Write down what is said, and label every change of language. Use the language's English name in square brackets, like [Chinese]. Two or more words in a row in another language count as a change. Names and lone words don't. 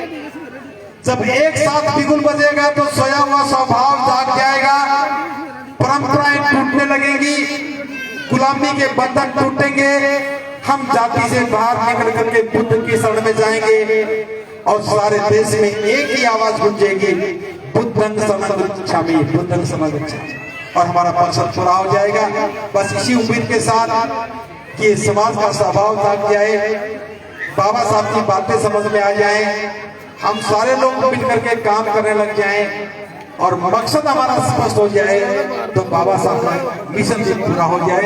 [Hindi] जब एक साथ बिगुल बजेगा तो सोया हुआ स्वभाव जाग जाएगा, परंपराएं टूटने लगेंगी, गुलामी के बंधन टूटेंगे, हम जाति से बाहर निकल करके बुद्ध की शरण में जाएंगे, और सारे देश में एक ही आवाज गूंजेगी, [Pali] बुद्धं शरणं गच्छामि, बुद्धं शरणं गच्छामि, [Hindi] और हमारा मकसद पूरा हो जाएगा। बस इसी उम्मीद के साथ कि समाज का स्वभाव जाग जाए, बाबा साहब की बातें समझ में आ जाए, हम सारे लोग मिलकर के काम करने लग जाएं, और मकसद हमारा स्पष्ट हो जाए, तो बाबा साहब का मिशन भी पूरा हो जाए।